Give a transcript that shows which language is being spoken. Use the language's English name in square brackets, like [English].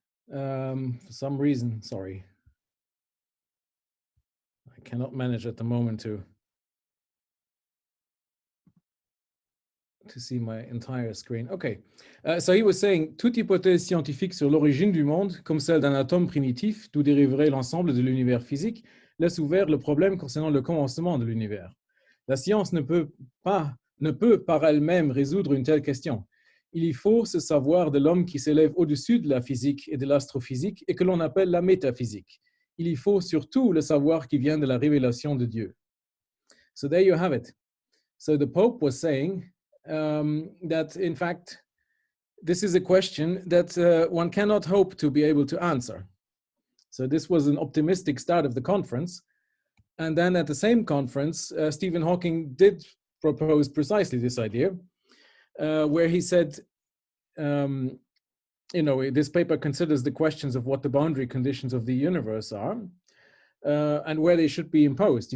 [English] For some reason, sorry, I cannot manage at the moment to see my entire screen. Okay, so he was saying, [French] toute hypothèse scientifique sur l'origine du monde, comme celle d'un atome primitif, d'où dériverait l'ensemble de l'univers physique, laisse ouvert le problème concernant le commencement de l'univers. La science ne peut par elle-même résoudre une telle question. Il y faut se savoir de l'homme qui s'élève au-dessus de la physique et de l'astrophysique et que l'on appelle la métaphysique. Il y faut surtout le savoir qui vient de la révélation de Dieu. [English] So there you have it. So the Pope was saying that in fact, this is a question that one cannot hope to be able to answer. So this was an optimistic start of the conference. And then at the same conference, Stephen Hawking did propose precisely this idea, where he said, this paper considers the questions of what the boundary conditions of the universe are and where they should be imposed.